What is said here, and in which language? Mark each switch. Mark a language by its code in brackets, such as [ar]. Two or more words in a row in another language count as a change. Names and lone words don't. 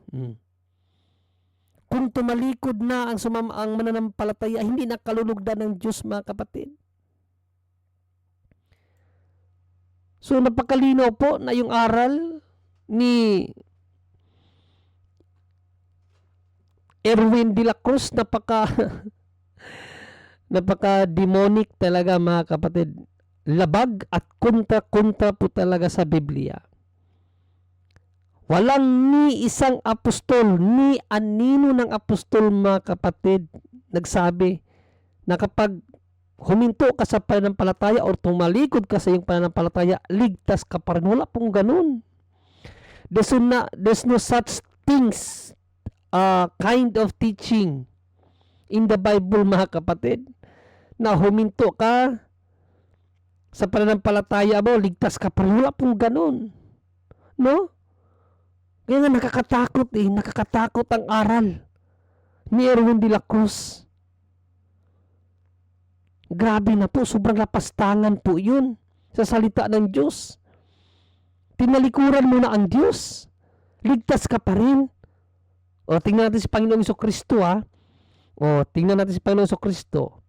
[tl] Kung tumalikod na ang mananampalataya, hindi na kalulugdan ng Diyos, mga kapatid. So, napakalino po na yung aral ni Erwin de la Cruz, napaka-demonic talaga, mga kapatid. Labag at kontra-kontra po talaga sa Biblia. Walang ni isang apostol, ni anino ng apostol, mga kapatid, nagsabi na kapag huminto ka sa pananampalataya or tumalikod ka sa iyong pananampalataya, ligtas ka pa rin. Wala pong ganun. [en] There's no such things, kind of teaching in the Bible, [tl] mga kapatid, na huminto ka sa pananampalataya mo, ligtas ka pa rin. Wala pong ganun. No? Kaya nga nakakatakot ang aral ni Erwin de la Cruz. Grabe na po, sobrang lapastangan po yun sa salita ng Diyos. Tinalikuran mo na ang Diyos, ligtas ka pa rin. O, tingnan natin si Panginoong Jesucristo, ha. O, tingnan natin si Panginoong Jesucristo.